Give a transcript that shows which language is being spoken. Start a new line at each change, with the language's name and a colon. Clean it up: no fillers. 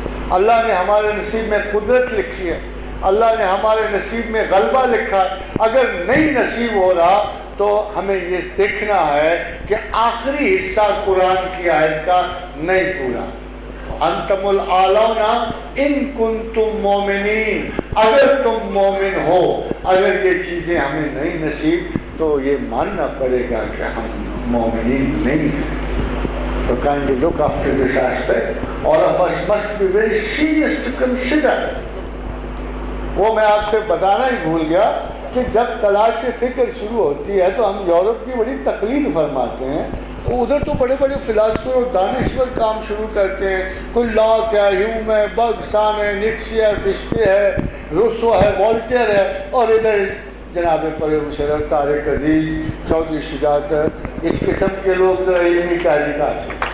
Urdu: اللہ نے ہمارے نصیب میں قدرت لکھی ہے، اللہ نے ہمارے نصیب میں غلبہ لکھا ہے۔ اگر نہیں نصیب ہو رہا تو ہمیں یہ دیکھنا ہے کہ آخری حصہ قرآن کی آیت کا نہیں پورا،
Arabic: انتم الاعلون ان کنتم مومنین،
Urdu: اگر تم مومن ہو۔ اگر یہ چیزیں ہمیں نہیں نصیب تو یہ ماننا پڑے گا کہ ہم مومنین نہیں ہیں۔ تو
English: kindly look after this aspect. All of us must be very serious to consider.
Urdu: وہ میں آپ سے بتانا ہی بھول گیا کہ جب تلاش فکر شروع ہوتی ہے تو ہم یورپ کی بڑی تقلید فرماتے ہیں، ادھر تو بڑے بڑے فلاسفر اور دانشور کام شروع کرتے ہیں، کوئی لاک ہے، ہیوم ہے، برگسان ہے، نیٹشے ہے، فشتے ہے، روسو ہے، والٹیر ہے، اور ادھر جناب پرویز مشرف، طارق عزیز، چودھری شجاعت، اس قسم کے لوگ ذرا علمی تحریک حاصل،